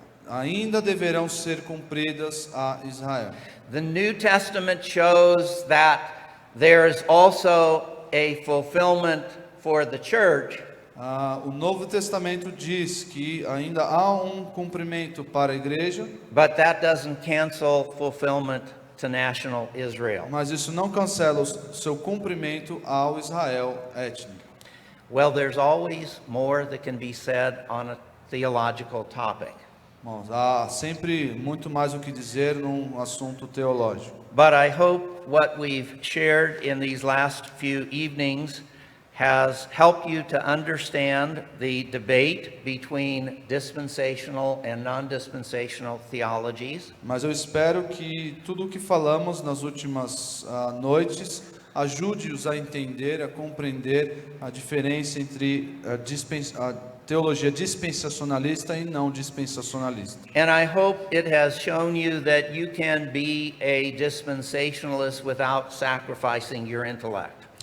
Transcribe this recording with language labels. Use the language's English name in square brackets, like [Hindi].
[Portuguese] ainda deverão ser cumpridas a Israel. [English] The New Testament shows that there is also a fulfillment for the church, [Portuguese] O Novo Testamento diz que ainda há um cumprimento para a igreja, [English] but that doesn't cancel fulfillment to national Israel. [Portuguese] mas isso não cancela o seu cumprimento ao Israel étnico. [English] Well, there's always more that can be said on a theological topic. [Portuguese] Bom, há sempre muito mais o que dizer num assunto teológico. [English] But I hope what we've shared in these last few evenings has helped you to understand the debate between dispensational and non-dispensational theologies. [Portuguese] Mas eu espero que tudo o que falamos nas últimas noites ajude-os a entender, a compreender a diferença entre a teologia dispensacionalista e não dispensacionalista. [English] And I hope it has shown you that you can be a dispensationalist without sacrificing your intellect.